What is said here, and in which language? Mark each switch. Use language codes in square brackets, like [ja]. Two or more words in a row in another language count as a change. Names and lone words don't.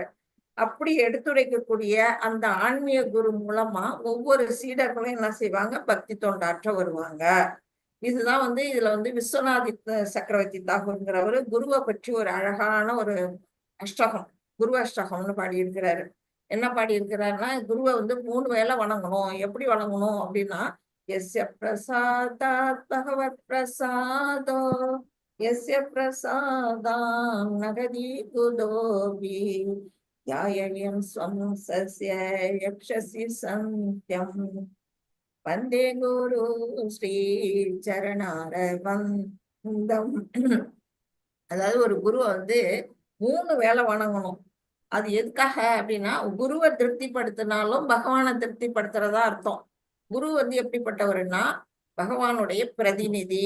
[ta] அப்படி எடுத்துரைக்கக்கூடிய அந்த ஆன்மீக குரு மூலமா ஒவ்வொரு சீடர்களும் என்ன செய்வாங்க, பக்தி தொண்டாற்ற வருவாங்க. இதுதான் வந்து இதுல வந்து விஸ்வநாத் சக்கரவர்த்தி தாகூர்ங்கிறவரு குருவை பற்றி ஒரு அழகான ஒரு அஷ்டகம், குரு அஷ்டகம்னு பாடியிருக்கிறாரு. என்ன பாடியிருக்கிறாருன்னா, குருவை வந்து 3 வேளை வணங்கணும். எப்படி வணங்கணும் அப்படின்னா, [sa] यस्य प्रसादात् भगवत् प्रसादो यस्य प्रसादान् नगदी कुतोऽपि ध्यायेयं स्वं सस्य यक्षसि सन्त्यम् वन्दे गुरु श्री चरणारविन्दम्. [ta] அதாவது ஒரு குருவை வந்து 3 வேளை வணங்கணும். அது எதுக்காக அப்படின்னா, குருவை திருப்திப்படுத்தினாலும் பகவானை திருப்திப்படுத்துறதா அர்த்தம். குரு வந்து எப்படிப்பட்டவருன்னா பகவானுடைய பிரதிநிதி.